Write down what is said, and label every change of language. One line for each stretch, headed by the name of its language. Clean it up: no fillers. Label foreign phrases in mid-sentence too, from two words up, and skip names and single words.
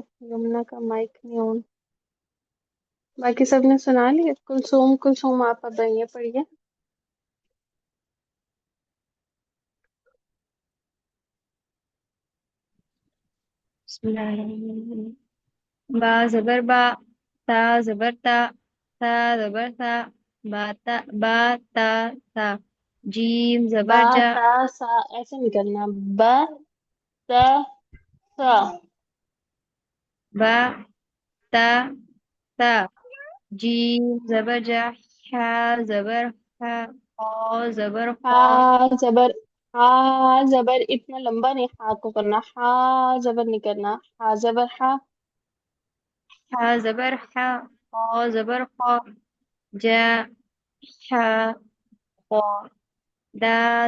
Urdu: یمنا کا مائک نہیں آن. باقی سب نے سنا لیا. کلثوم آپ اب یہ پڑھیے.
Arabic: بسم اللہ الرحمن الرحیم.
Urdu: با زبر با تا زبر تا تا زبر تا با تا تا جیم با زبر جا تا سا ایسے نہیں کرنا. با تا سا. با تا تا جیم زبر جا حا زبر حا خا زبر خا زبر اتنا لمبا نہیں ہا کو کرنا. ہا زبر نہیں کرنا. ہا زبر ہا. حا زبر حا خا زبر خا جا حا خا دال